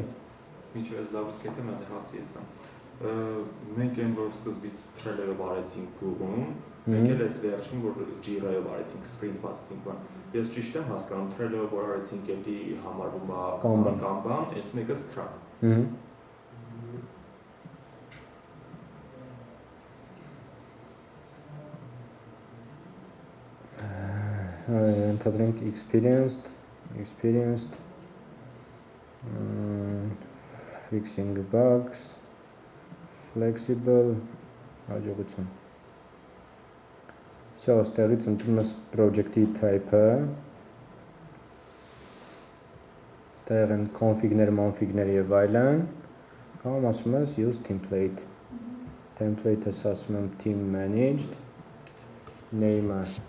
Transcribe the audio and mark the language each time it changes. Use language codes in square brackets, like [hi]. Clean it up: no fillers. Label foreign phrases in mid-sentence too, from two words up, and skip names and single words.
[hy] Ինչու ես զավուսկեթը մեն հացի ես տամ։ Մենք այն որ սկզբից Trello-ով արեցինք Google-ում, մենք էլ ես վերջում որ Jira-ով արեցինք sprint բացեցինք բան։ Ես ճիշտ եմ հասկանում Trello-ով որ արեցինք էդի համարվում է Kanban, այս մեկը Scrum։ [en] Ընդհանրենք experienced, fixing bugs, flexible, [hy] հաջողություն։ Всё, ստեղից ընտրում ես project-ի type-ը։ Ստեղ են config-ներ, config-ներ եւ այլն։ Կամ ասում ես [en] use template։ [hy] Template-ը ասում եմ [en] team managed, [hy] name-ը